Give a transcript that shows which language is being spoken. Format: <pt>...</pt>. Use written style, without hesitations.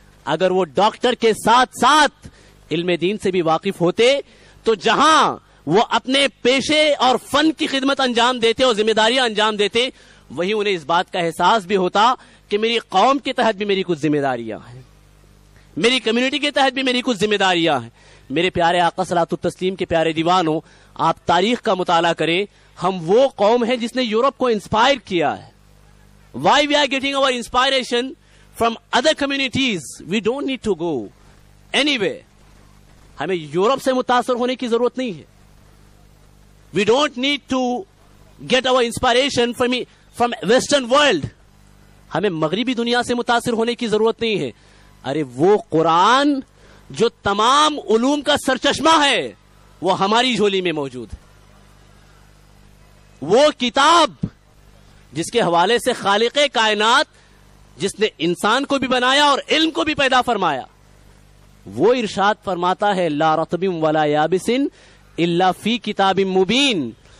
<ur>اگر وہ ڈاکٹر کے ساتھ ساتھ علم دین سے بھی واقف ہوتے تو جہاں وہ اپنے پیشے اور فن کی خدمت انجام دیتے اور ذمہ داریاں انجام دیتے، وہی انہیں اس بات کا احساس بھی ہوتا کہ میری قوم کے تحت بھی میری کچھ ذمہ داریاں ہیں، میری کمیونٹی کے تحت بھی میری کچھ ذمہ داریاں ہیں. میرے پیارے آقا صلاۃ التسلیم کے پیارے دیوانوں، آپ تاریخ کا مطالعہ کریں، ہم وہ قوم ہیں جس نے یورپ کو انسپائر کیا ہے.</ur> <en>Why we are getting our inspiration from other communities? We don't need to go anywhere.</en> <ur>ہمیں یورپ سے متاثر ہونے کی ضرورت نہیں ہے.</ur> <en>We don't need to get our inspiration from western world.</en> <ur>ہمیں مغربی دنیا سے متاثر ہونے کی ضرورت نہیں ہے. ارے وہ قرآن جو تمام علوم کا سرچشمہ ہے، وہ ہماری جھولی میں موجود ہے. وہ کتاب جس کے حوالے سے خالق کائنات، جس نے انسان کو بھی بنایا اور علم کو بھی پیدا فرمایا، وہ ارشاد فرماتا ہے لا رطب ولا یابس الا فی کتاب مبین.</ur>